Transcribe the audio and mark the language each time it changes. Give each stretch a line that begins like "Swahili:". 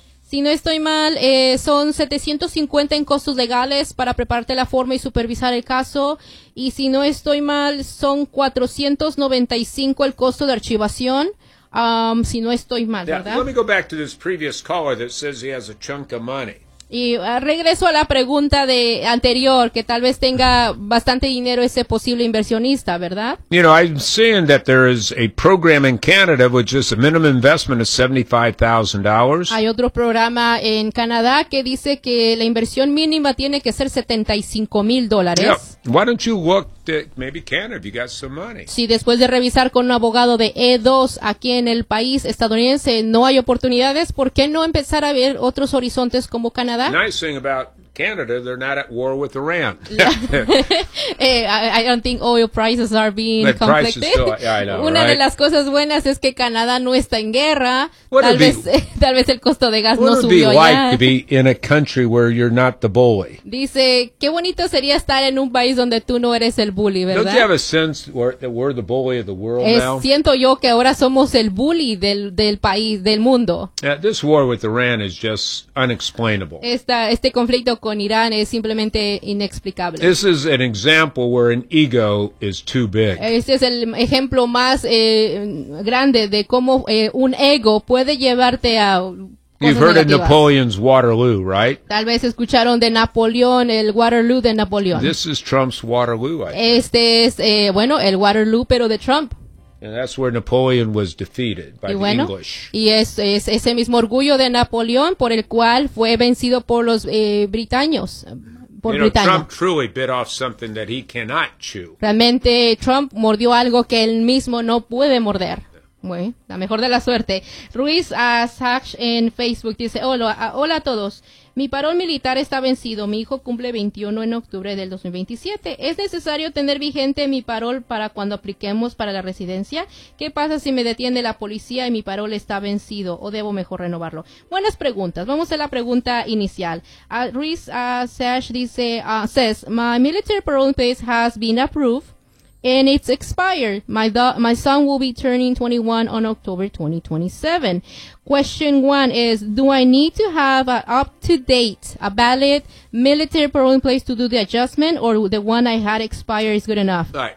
Spanish: Si no estoy mal, son $750 en costos legales para prepararte la forma y supervisar el caso. Y si no estoy mal, son $495 el costo de archivación. Si no estoy mal, ¿verdad?
English: Let me go back to this previous caller that says he has a chunk of money.
Spanish: Y regreso a la pregunta de anterior, que tal vez tenga bastante dinero ese posible inversionista, ¿verdad?
English: You know, I'm saying that there is a program in Canada which is a minimum investment of $75,000.
Spanish: Hay otro programa en Canadá que dice que la inversión mínima tiene que ser $75,000.
English: Yeah. Why don't you look maybe Canada if you got some money?
Spanish: Si después de revisar con un abogado de E2 aquí en el país estadounidense no hay oportunidades, ¿por qué no empezar a ver otros horizontes como Canadá?
English: Nice thing about Canada, they're not at war with Iran. I don't think oil prices are being conflicted.
Spanish: Una
English: right?
Spanish: de las cosas buenas es que Canadá no está en guerra. Tal vez el costo de gas no subió allá.
English: What would it be like to be in a country where you're not the bully?
Spanish: Dice, qué bonito sería estar en un país donde tú no eres el bully, ¿verdad?
English: Don't you have a sense that we're the bully of the world now?
Spanish: Siento yo que ahora somos el bully del país, del mundo.
English: Yeah, this war with Iran is just unexplainable.
Spanish: Este conflicto con Irán es simplemente inexplicable.
English: This is an example where an ego is too big.
Spanish: Este es el ejemplo más grande de cómo un ego puede llevarte a cosas.
English: You've heard
Spanish: negativas.
English: Of Napoleon's Waterloo, right?
Spanish: Tal vez escucharon de Napoleón, el Waterloo de Napoleón.
English: This is Trump's Waterloo, I think.
Spanish: Este es el Waterloo pero de Trump.
English: And that's where Napoleon was defeated by the English.
Spanish: Y es ese mismo orgullo de Napoleón por el cual fue vencido por los británicos.
English: Trump truly bit off something that he cannot chew.
Spanish: Realmente Trump mordió algo que él mismo no puede morder. Bueno, la mejor de la suerte. Ruiz Asach en Facebook dice, hola a todos. Mi parol militar está vencido. Mi hijo cumple 21 en octubre del 2027. ¿Es necesario tener vigente mi parol para cuando apliquemos para la residencia? ¿Qué pasa si me detiene la policía y mi parol está vencido? ¿O debo mejor renovarlo? Buenas preguntas. Vamos a la pregunta inicial.
English: Ruiz Asach
Spanish: dice,
English: says, my military parole place has been approved. And it's expired. My son will be turning 21 on October 2027. Question one is, do I need to have an up-to-date, a valid military parole in place to do the adjustment, or the one I had expired is good enough?